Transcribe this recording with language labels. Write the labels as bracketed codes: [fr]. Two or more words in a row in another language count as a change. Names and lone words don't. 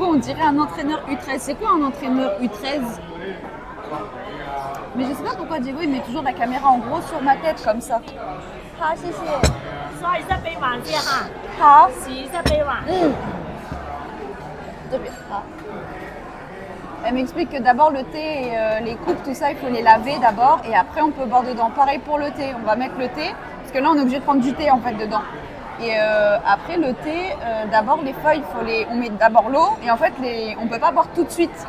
[fr] on dirait un entraîneur U13. C'est quoi un entraîneur U13? Mais je sais pas pourquoi Diego il met toujours la caméra en gros sur ma tête comme ça. Ah, si. [zh] 刷一下杯碗先哈，好，洗一下杯碗。这边好。 [fr] Elle m'explique que d'abord le thé et les coupes, tout ça, il faut les laver d'abord et après on peut boire dedans. Pareil pour le thé, on va mettre le thé parce que là on est obligé de prendre du thé en fait dedans. Et après le thé, d'abord les feuilles, on met d'abord l'eau et en fait on peut pas boire tout de suite.